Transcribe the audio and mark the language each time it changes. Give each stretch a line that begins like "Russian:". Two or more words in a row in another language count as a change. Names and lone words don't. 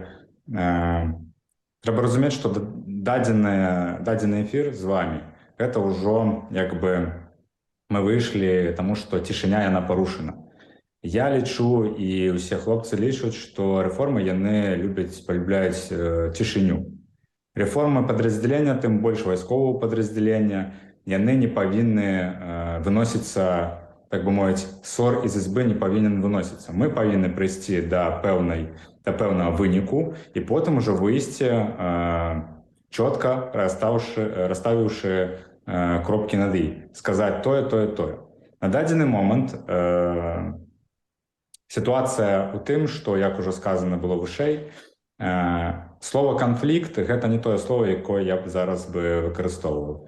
Belarusian: Трэба разумець, што дадзены эфір з вами гэта ўжо як бы мы выйшлі, таму што цішыня яна парушана. Я лічу, і ўсе хлопцы лічаць, што рэформы яны полюбляюць цішыню.
Russian: Реформы подразделения, тем больше войскового подразделения,
Belarusian: яны не павінны выносіцца, так бы мовіць,
Russian: ссор из избы
Belarusian: не павінен выносіцца. Мы павінны прыйсці да пэўнага выніку і потым уже выйсці чётка, расставіўшы кропкі над «і», сказаць тое. На дадзены момант ситуация у тым, што, як уже сказано было вышэй, слово «канфлікт» – гэта не тое слово, якое я б зараз бы выкарыстоўваў.